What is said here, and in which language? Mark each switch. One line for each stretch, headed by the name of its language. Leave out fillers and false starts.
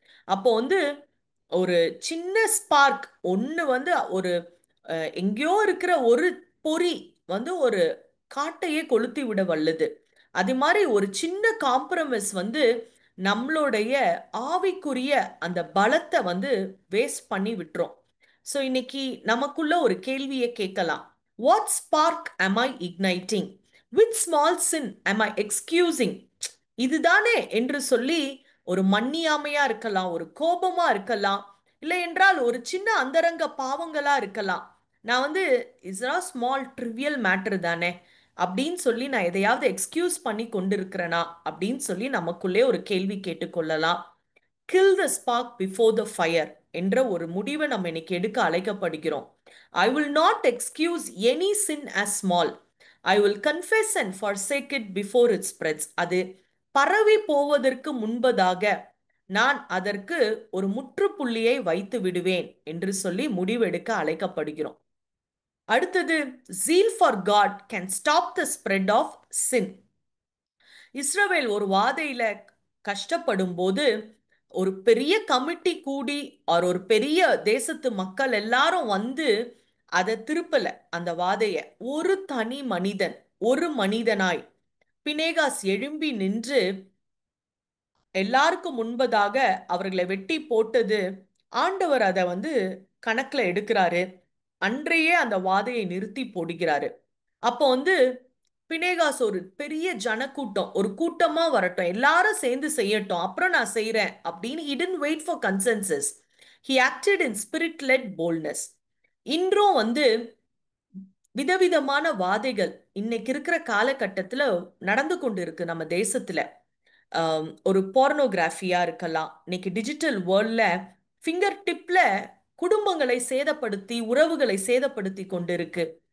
Tamil: அப்போ வந்து ஒரு சின்ன ஸ்பார்க் ஒன்று வந்து ஒரு எங்கேயோ இருக்கிற ஒரு பொறி வந்து ஒரு காட்டையே கொளுத்தி விட வல்லுது. அது மாதிரி ஒரு சின்ன காம்ப்ரமைஸ் வந்து நம்மளுடைய ஆவிக்குரிய அந்த பலத்தை வந்து வேஸ்ட் பண்ணி விட்டுரும். ஸோ இன்னைக்கு நமக்குள்ள ஒரு கேள்வியை கேட்கலாம்.
English: What spark am I igniting? Which small sin am I excusing?
Tamil: இதுதானே என்று சொல்லி ஒரு மன்னியாமையா இருக்கலாம், ஒரு கோபமா இருக்கலாம், இல்லை என்றால் ஒரு சின்ன அந்தரங்க பாவங்களா இருக்கலாம். நான் வந்து
English: is a small trivial matter
Tamil: தானே அப்படின்னு சொல்லி நான் எதையாவது எக்ஸ்கியூஸ் பண்ணி கொண்டிருக்கிறேனா அப்படின்னு சொல்லி நமக்குள்ளே ஒரு கேள்வி கேட்டுக்கொள்ளலாம்.
English: kill the spark before the fire
Tamil: என்ற ஒரு முடிவை நம்ம இன்னைக்கு எடுக்க அழைக்கப்படுகிறோம்.
English: I will not excuse any sin as small. I will confess and forsake it before it spreads.
Tamil: அது பரவி போவதற்கு முன்பதாக நான் அதற்கு ஒரு முற்றுப்புள்ளியை வைத்து விடுவேன் என்று சொல்லி முடிவெடுக்க அழைக்கப்படுகிறோம். அடுத்தது,
English: zeal for God can stop the spread of sin.
Tamil: இஸ்ரவேல் ஒரு வாதையில கஷ்டப்படும் போது ஒரு பெரிய கமிட்டி கூடி ஒரு பெரிய தேசத்து மக்கள் எல்லாரும் வந்து அதை திருப்பல. அந்த வாதைய ஒரு தனி மனிதன், ஒரு மனிதனாய் பினேகாஸ் எழும்பி நின்று எல்லாருக்கும் முன்பதாக அவர்களை வெட்டி போட்டது. ஆண்டவர் அதை வந்து கணக்குல எடுக்கிறாரு. அன்றையே அந்த வாதையை நிறுத்தி போடுகிறாரு. அப்போ வந்து பினேகாஸ் ஒரு பெரிய ஜனக்கூட்டம், ஒரு கூட்டமா வரட்டும், எல்லாரும் சேர்ந்து செய்யட்டும், அப்புறம் நான் செய்யறேன் அப்படின்னு
English: he didn't wait for consensus. He acted in spirit led boldness.
Tamil: இன்றும் வந்து விதவிதமான வாதைகள் இன்னைக்கு இருக்கிற காலகட்டத்துல நடந்து கொண்டு இருக்கு நம்ம தேசத்துல. ஒரு போர்னோகிராஃபியா இருக்கலாம், இன்னைக்கு டிஜிட்டல் வேர்ல்ட்ல ஃபிங்கர் டிப்ல குடும்பங்களை சேதப்படுத்தி உறவுகளை சேதப்படுத்தி கொண்டிருக்கு.